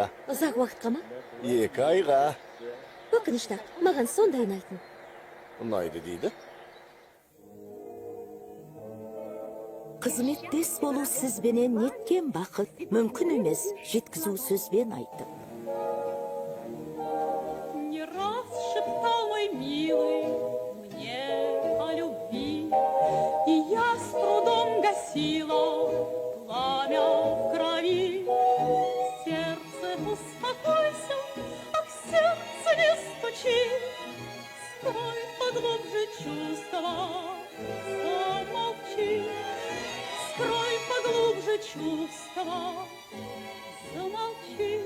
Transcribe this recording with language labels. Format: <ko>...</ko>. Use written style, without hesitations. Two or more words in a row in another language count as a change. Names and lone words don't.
<kk>Ұзақ уақытқа ма? 2 айға. Өкінішті, маған сондай ұнайтын. Ұнайды дейді. Қызметтес болу сізбенен неткен бақыт, мүмкін емес, жеткізу сөзбен айтып.</kk> <ru>Не раз шептал мой милый мне о любви, и я с трудом гасила пламя в крови. Сердце, успокойся, ах, сердце, не стучи, скрой поглубже чувства, замолчи, скрой поглубже чувства, замолчи.</ru>